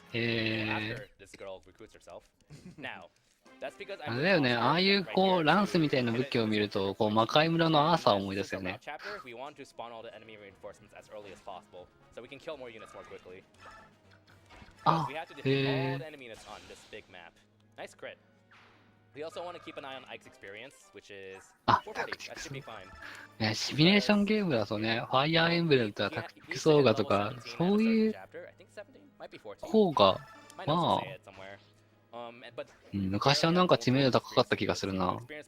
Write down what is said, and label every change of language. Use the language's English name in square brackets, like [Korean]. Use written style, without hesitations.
[English] After this girl recruits herself. Now, that's because [Japanese] あれだよね、ああいうこうランスみたいな武器を見ると、こう魔界村のアーサーを思い出すよね。 [English] Chapter, we want to spawn all the enemy reinforcements as early as possible, so we can kill more units more quickly. あ、 We have to defeat all へ the enemy units on this big map. Nice crit. We also want to keep an eye on Ike's experience, which is あ、 440. That should be fine. [Japanese] ね、シミュレーションゲームだとね、ファイアーエンブレムとかタクティクスオーガとか、そういう方が、まあ、昔はなんか知名度高かった気がするな。